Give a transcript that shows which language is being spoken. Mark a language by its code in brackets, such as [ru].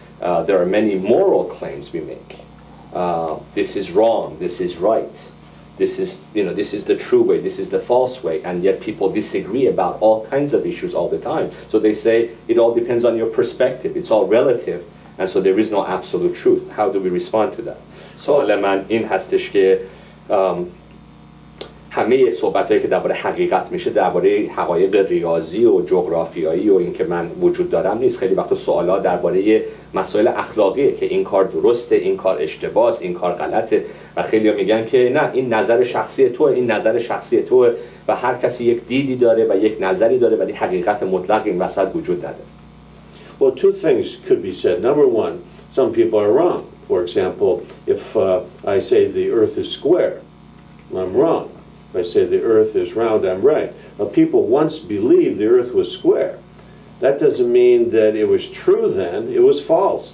[en] There are many moral claims we make. This is wrong, this is right. This is the true way, this is the false way, and yet people disagree about all kinds of issues all the time. So they say it all depends on your perspective, it's all relative, and so there is no absolute truth. How do we respond to that? [fa] سوال من این هستش که همه صحبت‌هایی که درباره حقیقت میشه درباره حقایق ریاضی و جغرافیایی و اینکه من وجود دارم نیست. خیلی وقتا سوالا درباره مسائل اخلاقیه که این کار درسته، این کار اشتباهه، این کار غلطه، و خیلی‌ها میگن که نه، این نظر شخصی توه، این نظر شخصی توه، و هر کسی یک دیدی داره و یک نظری داره، ولی حقیقت مطلق این وسط وجود نداره. [en] Well, two things could be said. Number one, some people are wrong. For example, if I say the earth is square, I'm wrong. If I say the earth is round, I'm right. Now, people once believed the earth was square. That doesn't mean that it was true then. It was false.